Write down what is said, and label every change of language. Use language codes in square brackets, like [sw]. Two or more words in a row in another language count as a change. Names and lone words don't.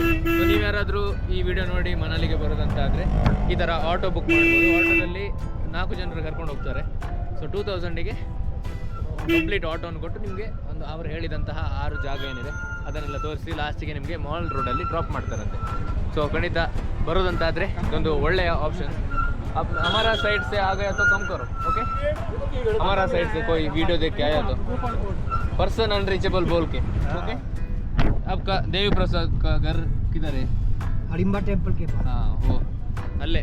[kn] ಸೊ ನೀವು ಯಾರಾದರೂ ಈ ವಿಡಿಯೋ ನೋಡಿ ಮನಾಲಿಗೆ ಬರೋದಂತ ಆದರೆ ಈ ಥರ ಆಟೋ ಬುಕ್ ಮಾಡ್ಬೋದು. ಆಟೋದಲ್ಲಿ 4 ಜನರು ಕರ್ಕೊಂಡು ಹೋಗ್ತಾರೆ. ಸೊ 2000ಗೆ ಕಂಪ್ಲೀಟ್ ಆಟೋವನ್ನು ಕೊಟ್ಟು ನಿಮಗೆ ಒಂದು ಅವರು ಹೇಳಿದಂತಹ 6 ಜಾಗ ಏನಿದೆ ಅದನ್ನೆಲ್ಲ ತೋರಿಸಿ ಲಾಸ್ಟಿಗೆ ನಿಮಗೆ ಮಾಲ್ ರೋಡಲ್ಲಿ ಡ್ರಾಪ್ ಮಾಡ್ತಾರಂತೆ. ಸೊ ಖಂಡಿತ ಬರೋದಂತಾದರೆ ಇದೊಂದು ಒಳ್ಳೆಯ ಆಪ್ಷನ್. [hi] अब हमारा साइड से आ गया तो कम करो, ओके? हमारा साइड से कोई वीडियो देख के आया तो [en] person unreachable [hi] बोल के, ओके? आपका देवी प्रसाद का घर किधर है? हरिम्बा टेम्पल के पास। हाँ हो ಅಲ್ಲೇ.